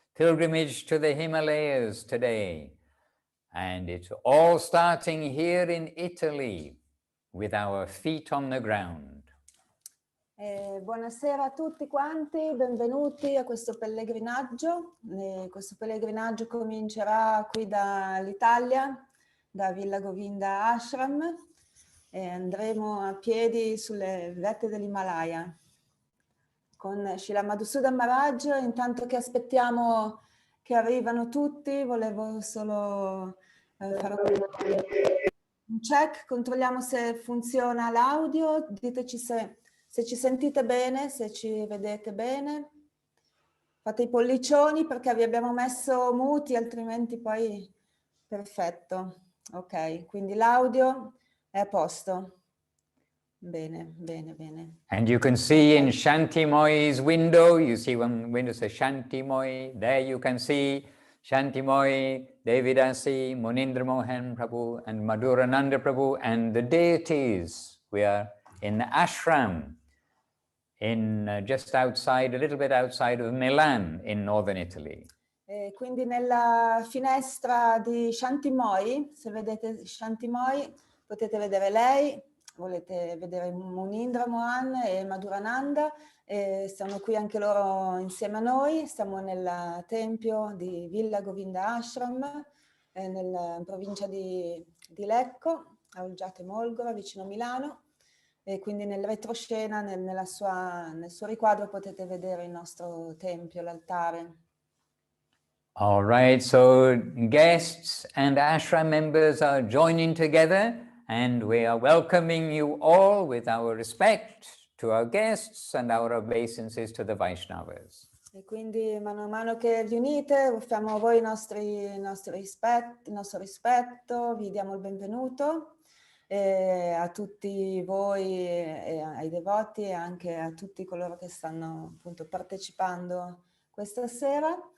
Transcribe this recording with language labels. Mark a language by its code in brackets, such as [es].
[en] pilgrimage to the Himalayas today. And it's all starting here in Italy with our feet on the ground. [it] Buonasera a tutti quanti, benvenuti a questo pellegrinaggio. Questo pellegrinaggio comincerà qui dall'Italia, da Villa Govinda Ashram, e andremo a piedi sulle vette dell'Himalaya con Srila Madhusudan Maharaj. Intanto che aspettiamo che arrivano tutti, volevo solo fare un check, controlliamo se funziona l'audio, diteci se ci sentite bene, se ci vedete bene. Fate i pollicioni perché vi abbiamo messo muti, altrimenti poi perfetto. Ok, quindi l'audio è a posto. Bene, bene, bene. [en] And you can see in Shanti Moi's window, you see one window says Shanti Moi, there you can see Shanti Moi, Devidasi, Munindra Mohan Prabhu and Madhurananda Prabhu and the deities. We are in the ashram in just outside, a little bit outside of Milan in northern Italy. [it] Quindi nella finestra di Shanti Moi, se vedete Shanti Moi, potete vedere lei, volete vedere Munindra Mohan e Madhurananda, e stanno qui anche loro insieme a noi. Stiamo nel tempio di Villa Govinda Ashram, in provincia di Lecco, a Olgiate Molgora, vicino a Milano. E quindi nel retroscena, nel suo riquadro, potete vedere il nostro tempio, l'altare. [en] All right, so guests and ashram members are joining together, and we are welcoming you all with our respect to our guests and our obeisances to the Vaisnavas. [it] E quindi mano a mano che vi unite, offriamo a voi il nostro rispetto, vi diamo il benvenuto. A tutti voi, ai devoti e anche a tutti coloro che stanno appunto partecipando questa sera.